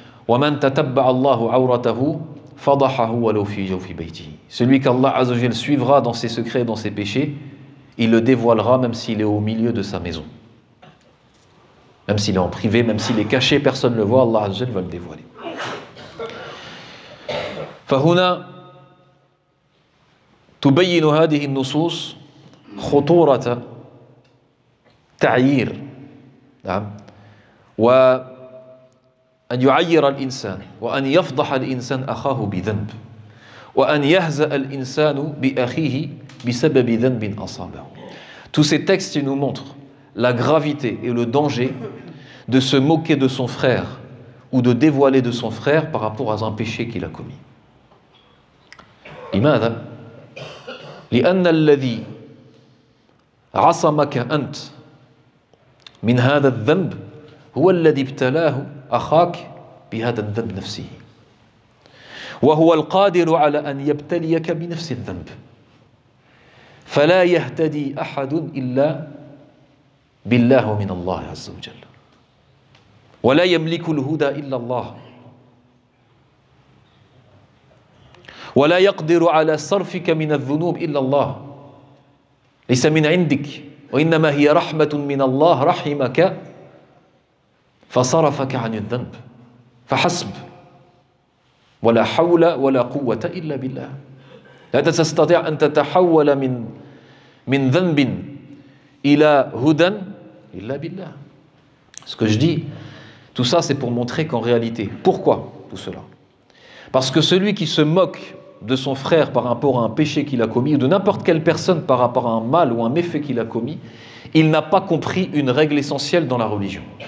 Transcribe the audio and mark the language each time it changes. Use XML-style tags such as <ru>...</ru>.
<ar>وَمَنْ تَتَبَّعَ اللَّهُ عَوْرَتَهُ فَضَحَهُ وَلَوْ فِي جَوْفِ بَيْتِهِ.</ar> <fr>Celui qu'Allah Azza wa Jal suivra dans ses secrets et dans ses péchés, il le dévoilera même s'il est au milieu de sa maison. Même s'il est en privé, même s'il est caché, personne ne le voit, Allah Azza wa Jal va le dévoiler.</fr> <ar>فهنا تبين هذه النصوص خطورة تعيير نعم وأن يعير الإنسان وأن يفضح الإنسان أخاه بذنب وأن يهزأ الإنسان بأخيه بسبب ذنب أصابه.</ar> <fr>Tous ces textes nous montrent la gravité et le danger de se moquer de son frère ou de dévoiler de son frère par rapport à un péché qu'il a commis.</fr> <ar>لماذا؟ لأن الذي عصمك أنت من هذا الذنب هو الذي ابتلاه أخاك بهذا الذنب نفسه وهو القادر على أن يبتليك بنفس الذنب فلا يهتدي أحد إلا بالله من الله عز وجل ولا يملك الهدى إلا الله ولا يقدر على صرفك من الذنوب إلا الله ليس من عندك وإنما هي رحمة من الله رحمك فصرفك عن الذنب فحسب ولا حول ولا قوة إلا بالله. لا تستطيع أن تتحول من ذنب إلى هدى إلا بالله.</ar> <fr>Ce que je dis, tout ça c'est pour montrer qu'en réalité, pourquoi tout cela? Parce que celui qui se moque de son frère par rapport à un péché qu'il a commis, ou de n'importe quelle personne par rapport à un mal ou un méfait qu'il a commis, il n'a pas compris une règle essentielle dans la religion.</fr>